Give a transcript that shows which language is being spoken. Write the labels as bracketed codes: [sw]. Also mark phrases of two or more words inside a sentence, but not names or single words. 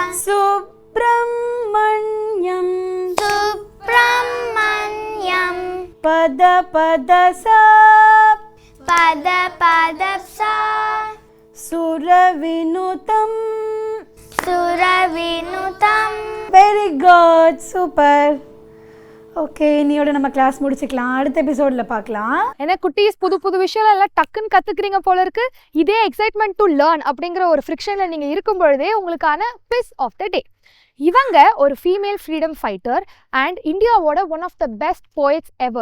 [sa] सुब्रह्मण्यं सुब्रह्मण्यं पद पद सा पद पद सा सुरविनुतं सुरविनुतं [en] very good super. [ta] ஓகே, இன்னையோட நம்ம கிளாஸ் முடிச்சுக்கலாம். அடுத்த எபிசோட்ல பார்க்கலாம். ஏன்னா குட்டீஸ் புது புது விஷயம் எல்லாம் டக்குன்னு கத்துக்கிறீங்க போல இருக்கு. இதே [en] excitement to learn [ta] அப்படிங்கிற ஒரு ஃப்ரிக்ஷன்ல நீங்க இருக்கும் பொழுதே உங்களுக்கான [en] piz of the day. [ta] இவங்க ஒரு [en] female freedom fighter and இந்தியாவோட one of the best poets ever.